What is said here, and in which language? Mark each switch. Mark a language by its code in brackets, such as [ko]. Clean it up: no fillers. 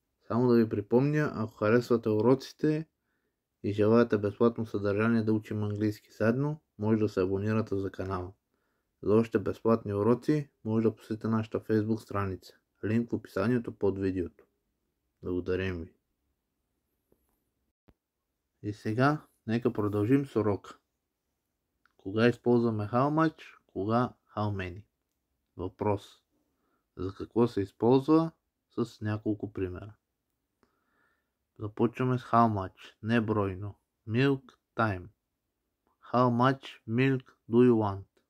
[bg] Само да ви припомня, ако харесвате уроците и желаете безплатно съдържание да учим английски заедно, може да се абонирате за канала. За още безплатни уроци може да посетите нашата Facebook страница. Линк в описанието под видеото. Благодарим ви. И сега нека продължим с урока. Кога използваме how much, кога how many? Въпрос. За какво се използва с няколко примера. Започваме с how much, не бройно. [en] Milk time. How much milk do you want?